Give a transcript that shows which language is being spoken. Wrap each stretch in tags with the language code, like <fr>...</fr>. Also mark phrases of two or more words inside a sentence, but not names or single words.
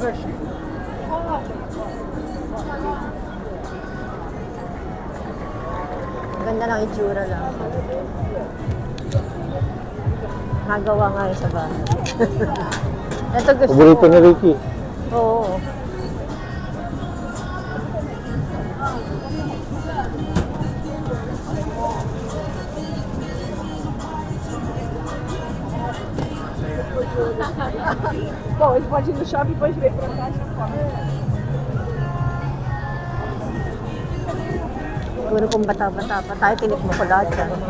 <tl>Ganda ng itsura lang. Nagawa nga yun sa bahay. Ito gusto Paborito ko. ni Ricky. Oo.</tl> <pt>Bom, ele pode ir no shopping e depois vir pra cá e já come.</pt> <tl>Siguro kung bata-bata pa tayo, tinikmo ko lahat yan.</tl>